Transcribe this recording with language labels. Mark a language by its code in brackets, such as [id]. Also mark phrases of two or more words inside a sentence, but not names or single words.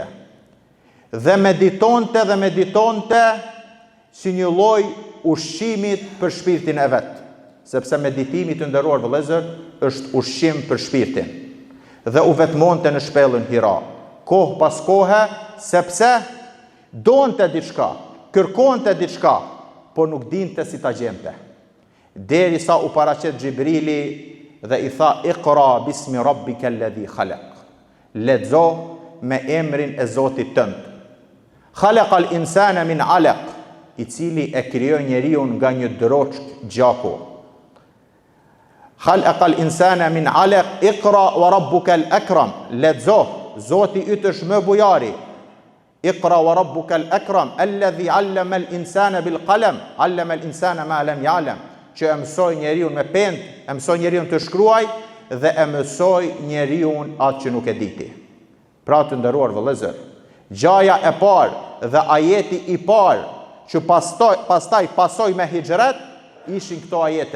[sq] Dhe meditonte si një lloj ushqimit për shpirtin e vet, sepse meditimi të nderuar vëllezër është ushqim për shpirtin. Dhe u vetmonte në shpellën Hira, kohë pas kohe, sepse donte diçka, kërkonte diçka, por nuk dinte si ta gjente. Derisa u paraqet Xhibrili dhe i tha [ar] اقرأ باسم ربك الذي خلق. [sq] Lexo me emrin e Zotit tënd. [ar] خلق الإنسان من علق, [sq] i cili e krijoi njeriu nga një droçk gjaku. [ar] خلق الإنسان من علق اقرأ وربك الأكرم. [sq] Lexo, Zoti yt është më bujari. [ar] اقرأ وربك الأكرم الذي علم الإنسان بالقلم علم الإنسان ما لم يعلم. [sq] Që e mësoi njeriu me pend, e mësoi njeriu të shkruaj dhe e mësoi njeriu atë që nuk e diti. Pra të nderuar vëllezër, gjaja e parë dhe ajeti i parë që pastaj pasoi me hijret ishin këto ajete.